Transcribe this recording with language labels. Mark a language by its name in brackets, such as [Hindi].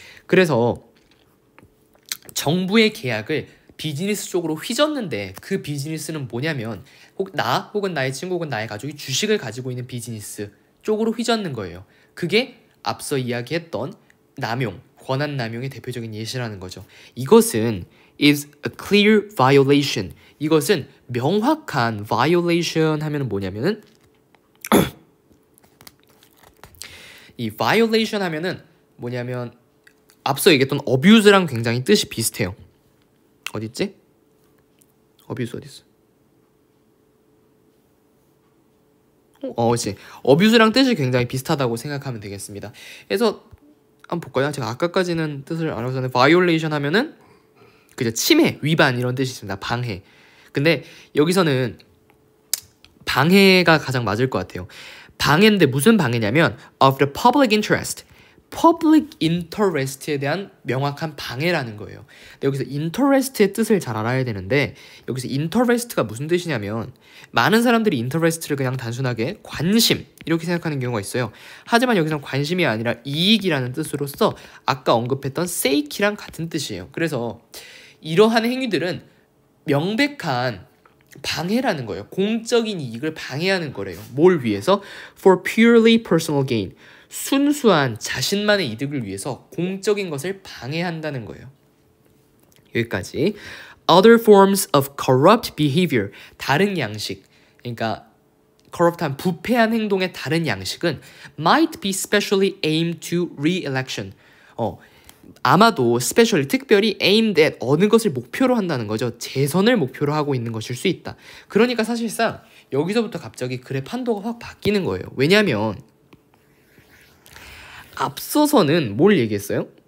[Korean] 그래서 정부의 계약을 비즈니스 쪽으로 휘젓는데 그 비즈니스는 뭐냐면 혹은 나의 친구 혹은 나의 가족이 주식을 가지고 있는 비즈니스 쪽으로 휘젓는 거예요. 그게 앞서 이야기했던 남용, 권한 남용의 대표적인 예시라는 거죠. 이것은 [English] is a clear violation. [Korean] 이것은 명확한 violation 하면 뭐냐면은 이 violation 하면은 뭐냐면 앞서 얘기했던 abuse랑 굉장히 뜻이 비슷해요. 어딨지? abuse 어딨어? 그렇지. abuse랑 뜻이 굉장히 비슷하다고 생각하면 되겠습니다. 그래서 한번 볼까요? 제가 아까까지는 뜻을 알아봤는데 violation 하면은 그죠, 침해, 위반 이런 뜻이 있습니다. 방해. 근데 여기서는 방해가 가장 맞을 것 같아요. 방해인데 무슨 방해냐면 [English] of the public interest. [Korean] public interest에 대한 명확한 방해라는 거예요. 근데 여기서 interest의 뜻을 잘 알아야 되는데 여기서 interest가 무슨 뜻이냐면 많은 사람들이 interest를 그냥 단순하게 관심 이렇게 생각하는 경우가 있어요. 하지만 여기서는 관심이 아니라 이익이라는 뜻으로서 아까 언급했던 sake이랑 같은 뜻이에요. 그래서 이러한 행위들은 명백한 방해라는 거예요. 공적인 이익을 방해하는 거래요. 뭘 위해서? [English] For purely personal gain. [Korean] 순수한 자신만의 이득을 위해서 공적인 것을 방해한다는 거예요. 여기까지. [English] Other forms of corrupt behavior. [Korean] 다른 양식. 그러니까 corrupt한 부패한 행동의 다른 양식은 [English] might be specially aimed to re-election. [Korean] 아마도 specially 특별히 aimed at 어느 것을 목표로 한다는 거죠. 재선을 목표로 하고 있는 것일 수 있다. 그러니까 사실상 여기서부터 갑자기 글의 판도가 확 바뀌는 거예요. 왜냐하면 앞서서는 뭘 얘기했어요?